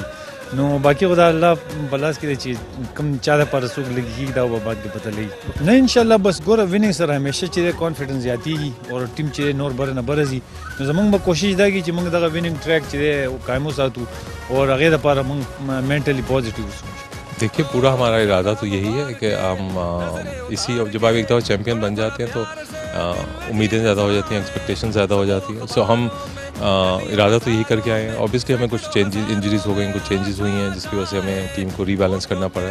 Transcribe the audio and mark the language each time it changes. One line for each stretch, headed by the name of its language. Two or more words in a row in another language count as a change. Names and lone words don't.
Pashto: نو باقي خو د الله په لاس کې دی چې کوم چا دپاره څوک لګي کېږي دا به بعد کې پته لګي. نه انشاءالله بس ګوره ویننګ سره همیشه چې دی کانفیډنس زیاتېږي او ټیم چې دی نور بره نه بره ځي. نو زموږ به کوشش دا کړي چې موږ دغه
English: winning track
Pashto: چې دی قایم وساتو اور هغې دپاره موږ
English: mentally positive
Pashto: اوسو.
Urdu: دیکھیے پورا ہمارا ارادہ تو یہی ہے کہ ہم اسی اب جب آپ ایک دفعہ چیمپئن بن جاتے ہیں تو امیدیں زیادہ ہو جاتی ہیں، ایکسپیکٹیشن زیادہ ہو جاتی ہے. سو ہم ارادہ تو یہی کر کے آئے ہیں۔ آبویسلی ہمیں کچھ انجریز ہو گئیں، کچھ چینجز ہوئی ہیں جس کی وجہ سے ہمیں ٹیم کو ری بیلنس کرنا پڑا ہے.